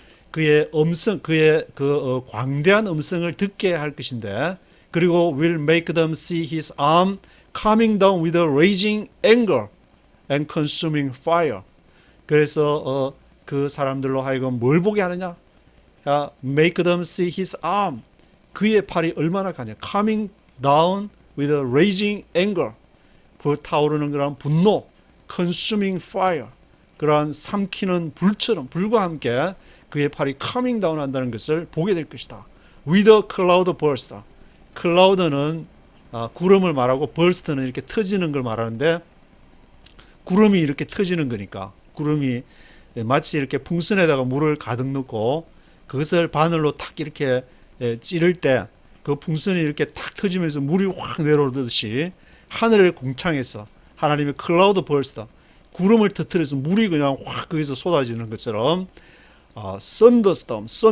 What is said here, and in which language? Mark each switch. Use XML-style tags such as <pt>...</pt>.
<ko>그의 음성, 그의 광대한 음성을 듣게 할 것인데, 그리고</ko> <en>will make them see his arm coming down with a raging anger and consuming fire.</en> <ko>그래서 그 사람들로 하여금 뭘 보게 하느냐?</ko> <en>Make them see his arm.</en> <ko>그의 팔이 얼마나 가냐?</ko> <en>Coming down with a raging anger.</en> <ko>불타오르는 그런 분노,</ko> <en>consuming fire,</en> <ko>그러한 삼키는 불처럼 불과 함께 그의 팔이</ko> <en>coming down</en> <ko>한다는 것을 보게 될 것이다.</ko> <en>with a cloud burst.</en> <ko>cloud는 구름을 말하고 burst는 이렇게 터지는 걸 말하는데, 구름이 이렇게 터지는 거니까, 구름이 마치 이렇게 풍선에다가 물을 가득 넣고 그것을 바늘로 탁 이렇게 찌를 때 그 풍선이 이렇게 탁 터지면서 물이 확 내려오듯이 하늘을 공창해서 하나님의 클라우드 벌스터, 구름을 터뜨려서 물이 그냥 확 거기서 쏟아지는 것처럼 썬더스톰,</ko>